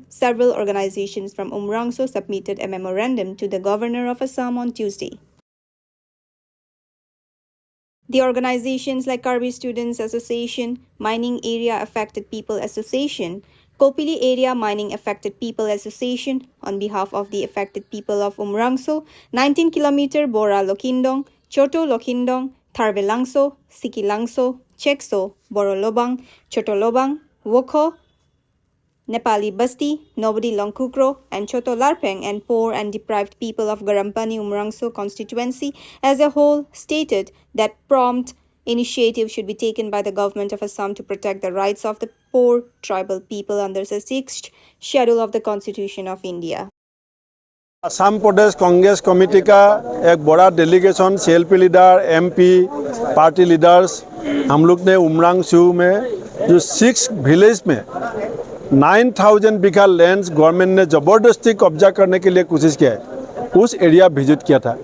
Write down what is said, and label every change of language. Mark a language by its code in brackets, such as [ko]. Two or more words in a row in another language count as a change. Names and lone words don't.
[en] Several organizations from Umrangso submitted a memorandum to the governor of Assam on Tuesday. The organizations like Karbi Students Association, Mining Area Affected People Association, Kopili Area Mining Affected People Association, on behalf of the affected people of Umrangso, 19 km Bora Lokhindong, Choto Lokhindong, Tharvelangso, Sikilangso, Chekso, Boro Lobang, Choto Lobang, Wokho, Nepali Basti, Nobdi Longkukro, and Choto Larpeng, and poor and deprived people of Garampani Umrangso constituency as a whole stated that prompt initiative should be taken by the government of Assam to protect the rights of the poor tribal people under the 6th schedule of the Constitution of India. [hi] असम प्रदेश कांग्रेस कमेटी का एक बड़ा डेलीगेशन [en] CLP leader, MP, party leaders, [hi] हम लोग ने उमरांगसू में जो 6 विलेज में 9,000 बीघा [en] lands government [hi] ने ज़बरदस्ती कब्जा करने के लिए कोशिश किया है, उस [en] area visit [hi] किया था।